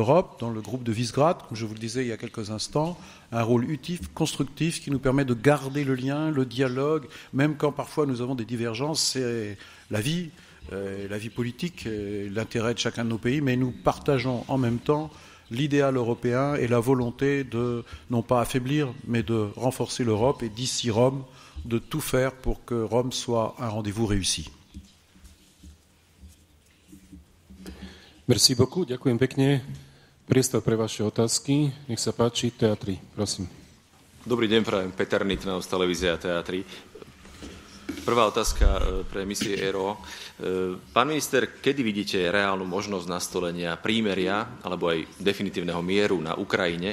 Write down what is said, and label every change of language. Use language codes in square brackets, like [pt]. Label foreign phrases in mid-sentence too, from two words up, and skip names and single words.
[fr] l'Europe, dans le groupe de Visegrad, comme je vous le disais il y a quelques instants, un rôle utile, constructif, qui nous permet de garder le lien, le dialogue, même quand parfois nous avons des divergences, c'est la vie politique, l'intérêt de chacun de nos pays, mais nous partageons en même temps l'idéal européen et la volonté de, non pas affaiblir, mais de renforcer l'Europe et d'ici Rome, de tout faire pour que Rome soit un rendez-vous réussi. Merci beaucoup, [sk] ďakujem pekne. Priestor pre vaše otázky. Nech sa páči, Teatri, prosím. Dobrý deň, prajem Peter Nitranov z televízie a Teatri. Prvá otázka pre misie ERO. Pán minister, kedy vidíte reálnu možnosť nastolenia prímeria alebo aj definitívneho mieru na Ukrajine?